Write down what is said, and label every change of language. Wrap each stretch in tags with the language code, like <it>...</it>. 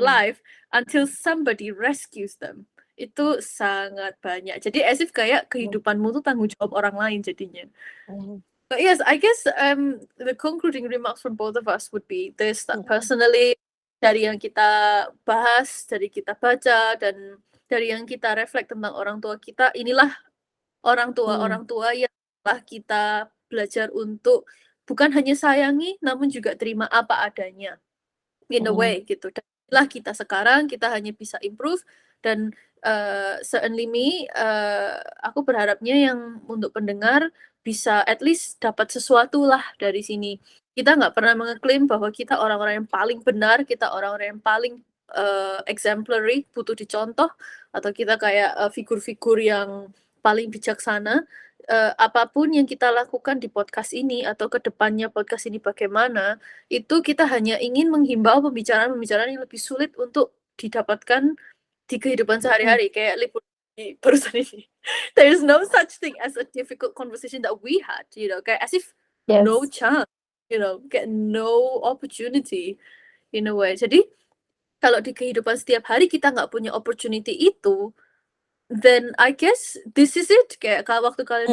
<en>life until somebody rescues them.</en> <id>Itu sangat banyak. Jadi</id> <en>as if</en> <id>kayak mhm, kehidupanmu tuh tanggung jawab orang lain jadinya. mhm,</id> <en>But yes, I guess the concluding remarks from both of us would be this that mhm,</en> <id>personally dari yang kita bahas, dari kita baca dan dari yang kita reflect tentang orang tua kita, inilah mhm, orang tua yang telah kita belajar untuk bukan hanya sayangi, namun juga terima apa adanya,</id> <en>in a mhm,</en> <id>way gitu. Dan inilah kita sekarang, kita hanya bisa improve dan, seenlimi, aku berharapnya yang untuk pendengar bisa at least dapat sesuatu lah dari sini. Kita nggak pernah mengeklaim bahwa kita orang-orang yang paling benar, kita orang-orang yang paling, exemplary, butuh dicontoh, atau kita kayak, figur-figur yang paling bijaksana. Apapun yang kita lakukan di podcast ini atau ke depannya podcast ini bagaimana, itu kita hanya ingin menghimbau pembicaraan-pembicaraan yang lebih sulit untuk didapatkan di kehidupan mhm. sehari-hari, kayak liputan barusan ini.</id> <en>There is no such thing as a difficult conversation that we had, you know,</en> <id>kayak</id> <en>as if no Yes. chance, you know,</en> <id>kayak</id> <en>no opportunity in a way.</en> <id>Jadi, kalau di kehidupan setiap hari kita nggak punya opportunity itu,</id> <en>then I guess this is it,</en> <id>kayak waktu kalian</id>